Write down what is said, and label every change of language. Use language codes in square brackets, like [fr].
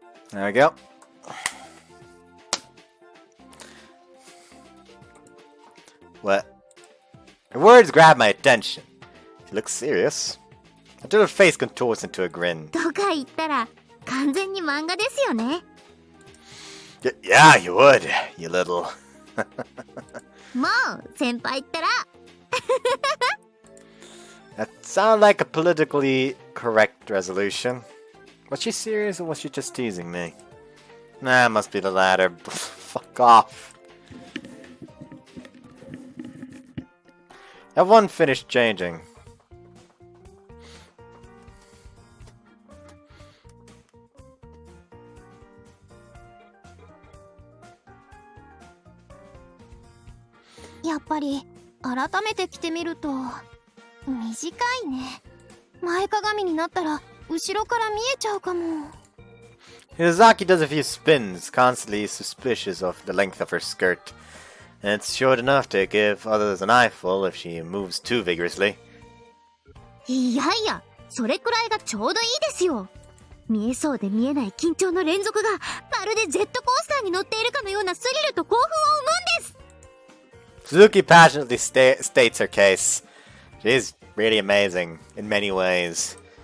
[en] There we go. What? Her words grab my attention. She looks serious. Until her face contorts into a grin. [ja] とか言ったら完全に漫画ですよね。 [en] Yeah, you would, you little. [ja] もう先輩ったら。 [en] That sounded like a politically correct resolution. Was she serious or was she just teasing me? Nah, it must be the latter. Fuck off. Everyone finished changing. [ja] やっぱり改めて着てみると短いね。前かがみになったら後ろから見えちゃうかも。 [en] Hirozaki does a few spins, constantly suspicious of the length of her skirt. And it's short enough to give others an eyeful if she moves too vigorously. [ja] いやいや、それくらいがちょうどいいですよ。見えそうで見えない緊張の連続がまるでジェットコースターに乗っているかのようなスリルと興奮を生むんです。 [en] Suzuki passionately states her case. She is really amazing in many ways.